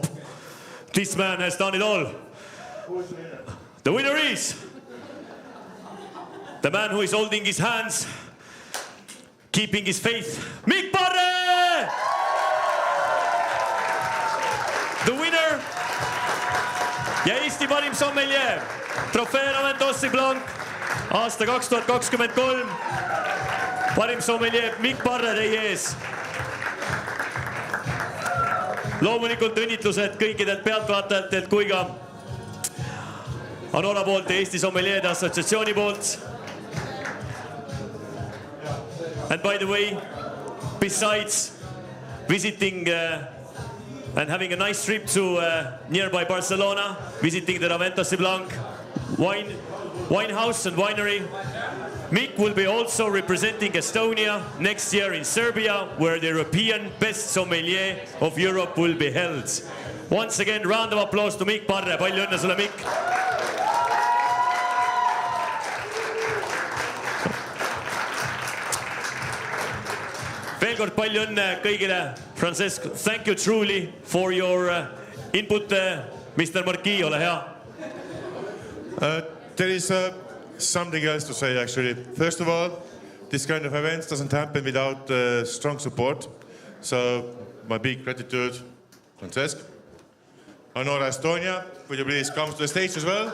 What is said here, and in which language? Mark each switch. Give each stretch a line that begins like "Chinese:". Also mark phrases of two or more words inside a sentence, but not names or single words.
English: This man has done it all. The winner is the man who is holding his hands, keeping his faith, Mikk Parre! The winner
Estonian: ja Eesti Parim Sommeljee trofee Raventossi Blanc aasta 2023. Parim Sommeljee Mikk Parre teie ees. Loomulikult õnnitlused kõikidelt pealtvaatajatelt kui ka Anora poolt ja Eesti Sommeljeede Assotsiatsiooni poolt.
English: And by the way, besides visiting and having a nice trip to nearby Barcelona, visiting the Raventossi Blanc wine house and winery, Mikk will be also representing Estonia next year in Serbia, where the European Best Sommelier of Europe will be held. Once again, round of applause to Mikk Parre.
Estonian: Palju õnne sulle,
English: Mikk!
Estonian: Veel kord palju õnne kõigile.
English: Francesc, thank you truly for your input. Mr. Marquis,
Estonian: ole hea.
English: There is something else to say, actually. First of all, this kind of events doesn't happen without strong support. So my big gratitude, Francesc. Anora Estonia, would you please come to the stage as well?